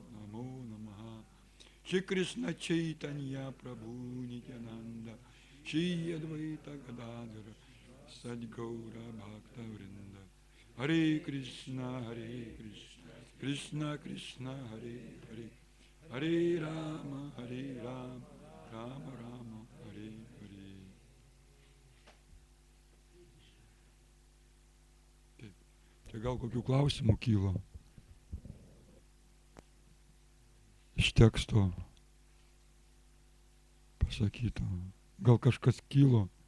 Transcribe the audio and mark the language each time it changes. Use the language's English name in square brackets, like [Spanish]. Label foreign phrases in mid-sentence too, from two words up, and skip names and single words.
[Sanskrit] Namo Namaha Shri Krishna Chaitanya Prabhu Nityananda Shri Advaita Gadadhara Sadgaura Bhakta Vrinda Hare Krishna Krishna Krishna Hare Hare Hare Rama, Rama Rama, Hare Hare. [Lithuanian] Taip. Tai gal kokių klausimų kyla iš teksto pasakyto? Gal kažkas kilo?